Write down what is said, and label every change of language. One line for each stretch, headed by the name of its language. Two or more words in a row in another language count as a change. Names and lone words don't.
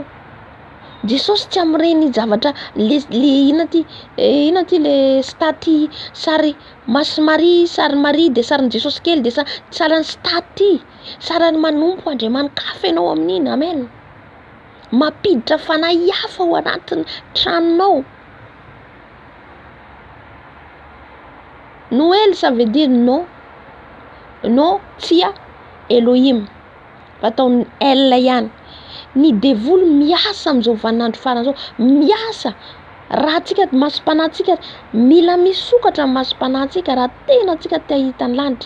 Malagasy: Jesosy tsy am'ireny zavatra le ina ty le staty sary masy Marie, sary Marie de sarin'i Jesosy kely de sarany staty, sarany manompo andriamanin-kafa ianao amin'iny. Amen. Mampiditra fanahy hafa ao anatin'ny tranonao.
French: Noël ça veut dire non,
Malagasy: tsia Elohim, fatao L ihany. Ny devoly miasa am'izao vaninandro farany zao, miasa. Raha tsika masom-panahintsika mila misokatra amin'ny masom-panahintsika raha tena tsika te hahita ny lanitra.